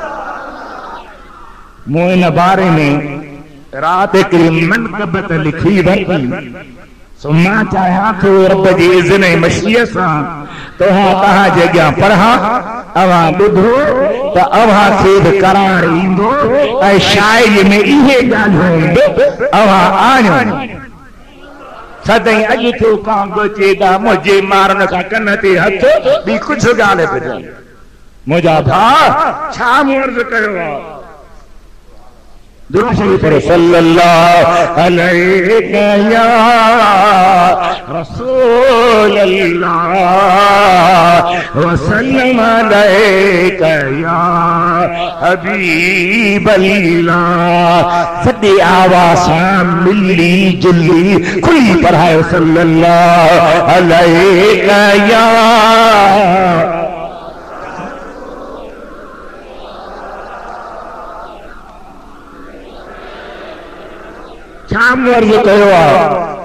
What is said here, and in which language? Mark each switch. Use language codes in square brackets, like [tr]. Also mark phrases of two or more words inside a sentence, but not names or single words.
[sd] मूं इन बारे में रात हिकिड़ी मनक़बत लिखी वरिती, सो मां चाहियां थो रब जी इज़्न ऐं मशीअ सां तव्हां जे अॻियां पढ़ां, अव्हां ॿुधो त अव्हां खे बि करार ईंदो ऐं शाइरी में इहे ॻाल्हियूं बि अव्हां आणियो। सदाईं अॼु थियो कांग चेदा मुंहिंजे मारन खां कन ते हथ ॿी कुझु ॻाल्हि पियो। मुंहिंजा भाउ छा मूं अर्ज़ु कयो आहे? [ar] صلى الله عليه يا رسول الله وسلم عليك يا حبيب الله. [sd] सॼी आवाज़ सां मिली जुली खुली पढ़ायो [ar] صلى الله عليه يا. [sd] छा मर्ज़ कयो आहे?